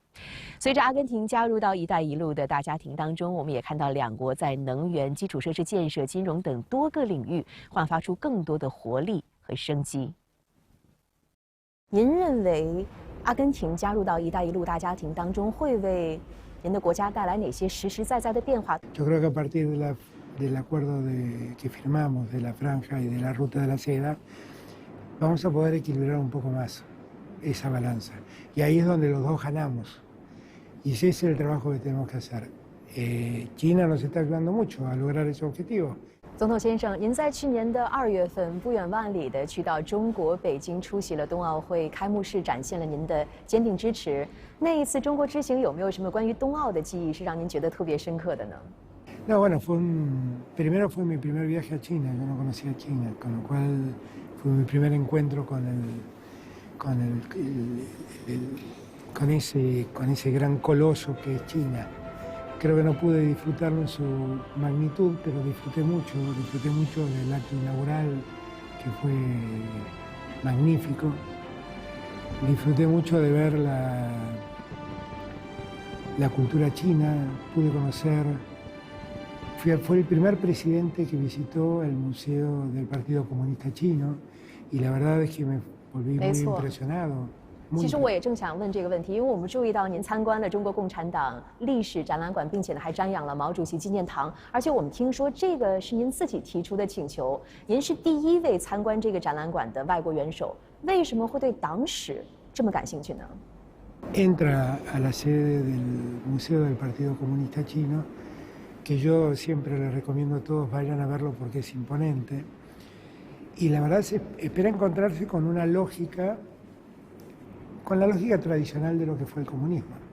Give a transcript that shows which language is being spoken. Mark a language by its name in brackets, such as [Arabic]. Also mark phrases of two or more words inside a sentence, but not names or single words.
[Chinese] 随着阿根廷加入到“一带一路”的大家庭当中，我们也看到两国在能源、基础设施建设、金融等多个领域焕发出更多的活力和生机。您认为，阿根廷加入到“一带一路”大家庭当中，会为您的国家带来哪些实实在在的变化？ [Spanish] Yo creo que a partir del acuerdo que firmamos de la franja y de la ruta de la seda, vamos a poder equilibrar un poco más esa balanza. Y ahí es donde los dos ganamos. Y ese es el trabajo que tenemos que hacer. China nos está ayudando mucho a lograr ese objetivo. [Chinese] 总统先生，您在去年的2月份不远万里的去到中国北京出席了冬奥会开幕式，展现了您的坚定支持。那一次中国之行有没有什么关于冬奥的记忆是让您觉得特别深刻的呢？ [Spanish] No, bueno, primero fue mi primer viaje a China, yo no conocía China, con lo cual fue mi primer encuentro con ese gran coloso que es China. Creo que no pude disfrutarlo en su magnitud, pero disfruté mucho del acto inaugural, que fue magnífico. Disfruté mucho de ver la cultura china, pude conocer. Fue el primer presidente que visitó el Museo del Partido Comunista Chino y la verdad es que me volví muy impresionado. [Chinese] 其实我也正想问这个问题，因为我们注意到您参观了中国共产党历史展览馆，并且呢还瞻仰了毛主席纪念堂，而且我们听说这个是您自己提出的请求，您是第一位参观这个展览馆的外国元首，为什么会对党史这么感兴趣呢？ [Spanish] Entra a la sede del Museo del Partido Comunista Chino, que yo siempre les recomiendo a todos vayan a verlo porque es imponente, y la verdad se espera encontrarse con una lógica, con la lógica tradicional de lo que fue el comunismo.